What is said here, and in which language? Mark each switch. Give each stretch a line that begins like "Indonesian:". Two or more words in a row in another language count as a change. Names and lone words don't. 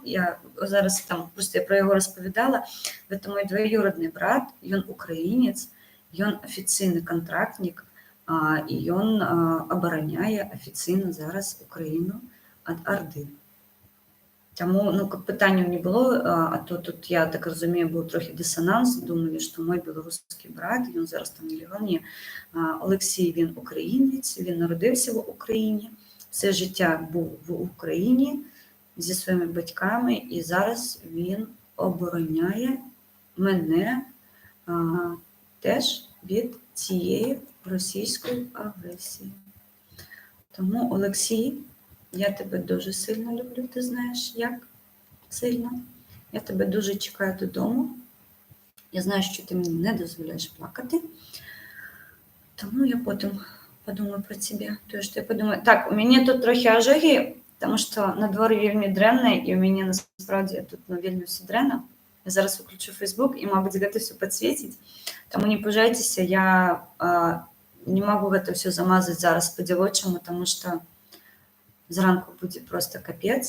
Belarusian: Я зараз там, просто я пра яго распавядала. Гэта мой двоюродны брат, ён украінец, ён афіцыйны кантрактнік, і ён абараняе афіцыйна зараз Украіну ад Арды. Таму, ну, каб пытанняў не было, а то тут, я так разумею, быў трохі дысананс, думалі, што мой беларускі брат, ён зараз там нелегал.
Ukrainian: Ні, Олексій, він українець, він народився в Україні, все життя був в Україні зі своїми батьками, і зараз він обороняє мене теж від цієї російської агресії. Тому, Олексій, я тебе дуже сильно люблю, ти знаєш, як сильно. Я тебе дуже чекаю додому. Я знаю, що ти мені не дозволяєш плакати. Тому я потім подумаю про тебе.
Belarusian: Тое, што я подумаю. Так, у мяне тут трохи ажогі, тому што на дворі вельмі дрэнна, і у мяне насправді тут вельмі ўсё дрэнна. Я зараз выключу Facebook, і, мабыць, гэта ўсё падсвеціць. Таму не пужайцеся, я не магу гэта ўсё замазаць зараз па-дзявочаму, таму што зранку будзе просто капец.